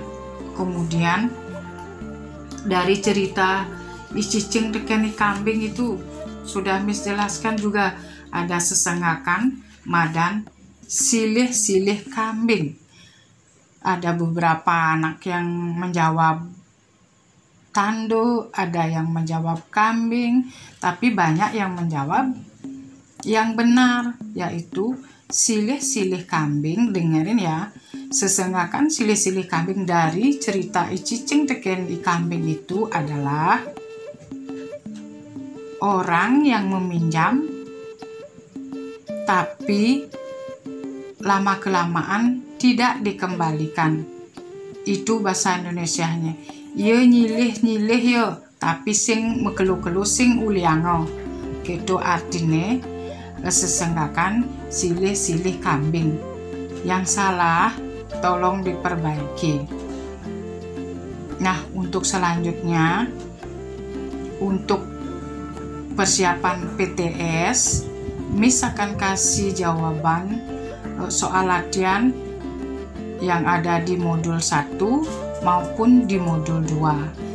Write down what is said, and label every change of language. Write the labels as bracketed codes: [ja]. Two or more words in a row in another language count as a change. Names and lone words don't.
[id] Kemudian dari cerita i cicing teken i kambing itu sudah menjelaskan juga ada sesenggakan, madan, silih-silih kambing. Ada beberapa anak yang menjawab tanduk, ada yang menjawab kambing, tapi banyak yang menjawab yang benar, yaitu silih-silih kambing. Dengerin ya, sesenggakan silih-silih kambing dari cerita i cicing teken i kambing itu adalah orang yang meminjam tapi lama-kelamaan tidak dikembalikan. Itu bahasa Indonesianya. [ban] Ye nyilih-nyilih yo, tapi sing mekelu-kelu sing uliango. [id] Gitu artinya sesenggakan silih-silih kambing. Yang salah tolong diperbaiki. Nah, untuk selanjutnya, untuk persiapan PTS, Miss akan kasih jawaban soal latihan yang ada di modul 1 maupun di modul 2.